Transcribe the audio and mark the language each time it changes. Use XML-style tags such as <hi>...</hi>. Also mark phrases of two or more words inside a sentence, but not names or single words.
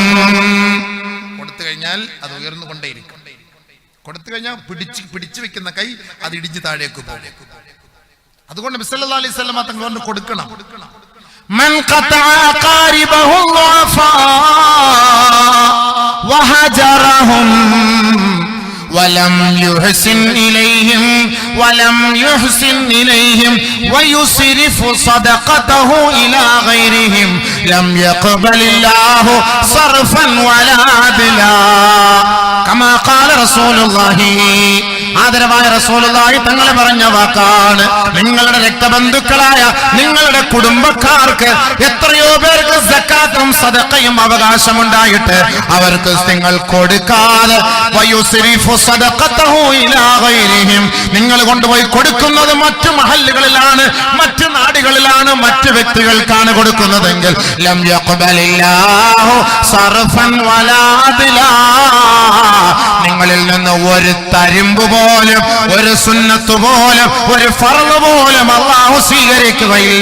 <ml>കൊടുത്തു കഴിഞ്ഞാൽ അത് ഉയർന്നുകൊണ്ടേയിരിക്കും. കൊടുത്തു കഴിഞ്ഞാൽ പിടിച്ചു വെക്കുന്ന കൈ അത് ഇടിഞ്ഞു താഴേക്ക് പോകും. അതുകൊണ്ട് നബി</ml> <ar>صلى الله عليه وسلم</ar> <ml>തങ്ങൾ പറഞ്ഞു കൊടുക്കണം.</ml> <ar>من قطع قاربه وفا وهجرهم ولم يحسن إليهم ويصرف صدقته إلى غيرهم لم يقبل الله صرفا ولا عدلا كما قال رسول الله.</ar> <ml>ആദരവായ റസൂലുള്ളാഹി തങ്ങൾ പറഞ്ഞ വാക്കാണ്, നിങ്ങളുടെ രക്തബന്ധുക്കളായ നിങ്ങളുടെ കുടുംബക്കാർക്ക് എത്രയോ പേർക്ക് സക്കാത്തും സദഖയും അവകാശമുണ്ടായിട്ട് അവർക്ക് നിങ്ങൾ കൊടുക്കാതെ</ml> <ar>ويصرف صدقته إلى غيرهم,</ar> <ml>നിങ്ങൾ കൊണ്ടുപോയി കൊടുക്കുന്നത് മറ്റു മഹല്ലുകളിലാണ്, മറ്റു നാടുകളിലാണ്, മറ്റു വ്യക്തികൾക്കാണ് കൊടുക്കുന്നതെങ്കിൽ</ml> <ar>لم يقبل الله صرفا ولا عدلا,</ar> <ml>നിങ്ങളിൽ നിന്ന് ഒരു തരിമ്പ് പോലും, ഒരു സുന്നത്ത് പോലും, ഒരു ഫർള് പോലും അല്ലാഹു സ്വീകരിക്കുകയില്ല.</ml>